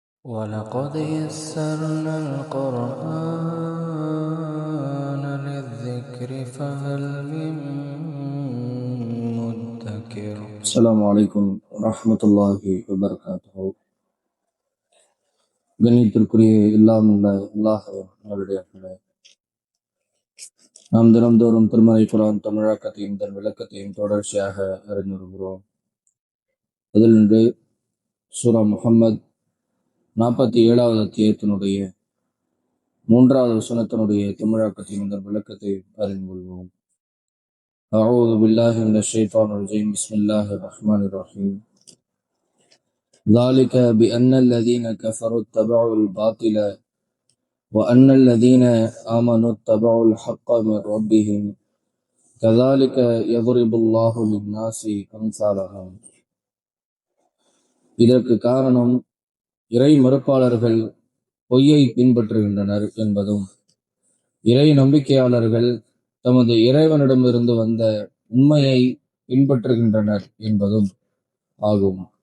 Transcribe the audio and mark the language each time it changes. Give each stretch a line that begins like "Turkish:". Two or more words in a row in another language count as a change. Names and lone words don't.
Arabic: وَلَقَدْ يَسَّرْنَا الْقُرْآنَ لِلذِّكْرِ فَهَلْ مِن مُّدَّكِرٍ. السلام عليكم ورحمة الله وبركاته.
Tamil: கண்ணியத்திற்குரிய இல்லாமல் அல்லாஹ்வுடைய நாம் தினம்தோறும் திருமறை குர்ஆன் தமிழாக்கத்தையும் தன் விளக்கத்தையும் தொடர்ச்சியாக அறிந்து வருகிறோம். அதில் இன்று சூரா முஹம்மத் 47வது அத்தியாயத்தினுடைய 3வது வசனத்தினுடைய தமிழாக்கத்தையும் தன் விளக்கத்தையும் அறிந்து கொள்வோம்.
Arabic: أعوذ بالله من الشيطان الرجيم. بسم الله الرحمن الرحيم. ذلك بأن الذين كفروا اتبعوا الباطل وأن الذين آمنوا اتبعوا الحق من ربهم كذلك يضرب الله للناس أمثالهم.
Tamil: இதற்கு காரணம் இறை மறுப்பாளர்கள் பொய்யை பின்பற்றுகின்றனர் என்பதும் இறை நம்பிக்கையாளர்கள் தமது இறைவனிடமிருந்து வந்த உண்மையை பின்பற்றுகின்றனர் என்பதும் ஆகும்.